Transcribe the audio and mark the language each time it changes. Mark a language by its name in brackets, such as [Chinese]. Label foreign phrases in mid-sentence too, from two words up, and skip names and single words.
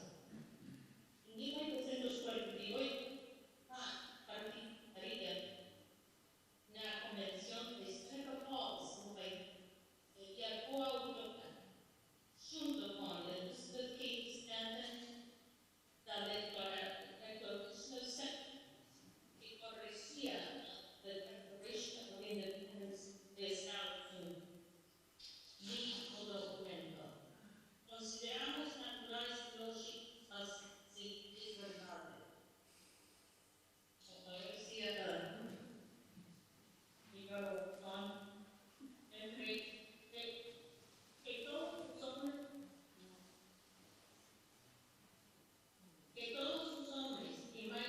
[Galician] En 1948, participaría na Convención de Seneca Falls, no país, e a coautora junto con Elizabeth Cady Stanton, da Declaration of Sentiments, que corregía la Declaration of Independence de Estados Unidos. Dijo o documento: consideramos naturais e lógicos as seguintes verdades. Agora decía que todos os homens e mais